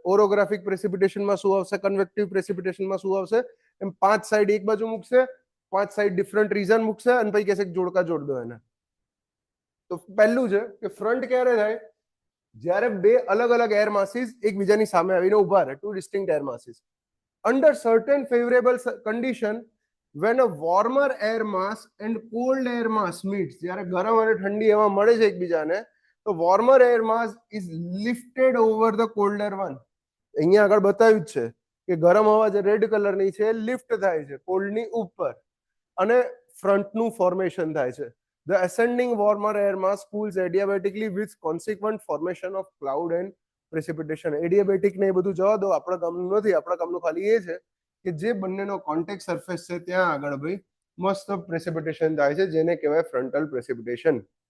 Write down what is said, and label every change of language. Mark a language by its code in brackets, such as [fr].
[gu] ઓરોગ્રાફિક પ્રેસિપિટેશનમાં શું આવશે, કન્વેક્ટિવ પ્રેસિપિટેશનમાં શું આવશે, એમ પાંચ સાઈડ એક બાજુ મૂકશે, પાંચ સાઈડ ડિફરન્ટ રીઝન મૂકશે અને પછી કહેશે જોડકા જોડ દો એને. તો પહેલું છે કે ફ્રન્ટ ક્યારે થાય, જ્યારે બે અલગ અલગ એર માસીસ એકબીજાની સામે આવીને ઉભા રહે, two ડિસ્ટિંક્ટ air masses. [en] Under certain favorable condition, when a warmer air mass and cold air mass meets, [gu] જ્યારે ગરમ અને ઠંડી હવા મળે છે એકબીજાને, તો [en] warmer air mass is lifted over the colder one. [gu] અહીંયા આગળ બતાવ્યું છે કે ગરમ હવા જે રેડ કલરની છે લિફ્ટ થાય છે કોલ્ડની ઉપર અને ફ્રન્ટનું ફોર્મેશન થાય છે. [en] The ascending warmer air mass cools adiabatically with consequent formation of cloud and precipitation. [gu] Adiabatic ને એ બધું જવા દો, આપણા કામનું નથી. આપણા કામનું ખાલી એ છે કે જે બંનેનો કોન્ટેક્ટ સરફેસ છે ત્યાં આગળ ભાઈ મસ્ત પ્રેસિપિટેશન થાય છે, જેને કહેવાય ફ્રન્ટલ પ્રેસિપિટેશન.